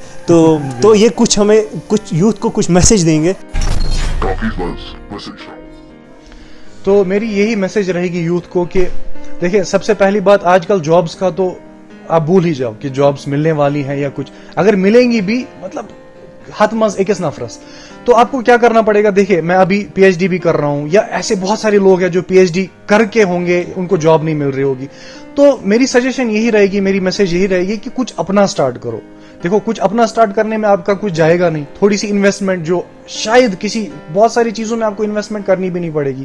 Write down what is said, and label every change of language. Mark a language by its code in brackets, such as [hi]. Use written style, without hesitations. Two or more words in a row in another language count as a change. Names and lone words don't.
[hi] तो ये कुछ हमें कुछ यूथ को कुछ मैसेज देंगे. तो मेरी यही मैसेज रहेगी यूथ को कि देखिए, सबसे पहली बात, आजकल जॉब्स का तो आप भूल ही जाओ कि जॉब्स मिलने वाली हैं या कुछ, अगर मिलेंगी भी मतलब [ks] हाथ मज एकिस नफरस. [hi] तो आपको क्या करना पड़ेगा? देखिए, मैं अभी पीएचडी भी कर रहा हूं, या ऐसे बहुत सारे लोग हैं जो पीएचडी करके होंगे, उनको जॉब नहीं मिल रही होगी. तो मेरी सजेशन यही रहेगी, मेरी मैसेज यही रहेगी कि कुछ अपना स्टार्ट करो. देखो, कुछ अपना स्टार्ट करने में आपका कुछ जाएगा नहीं, थोड़ी सी इन्वेस्टमेंट, जो शायद बहुत सारी चीजों में आपको इन्वेस्टमेंट करनी भी नहीं पड़ेगी.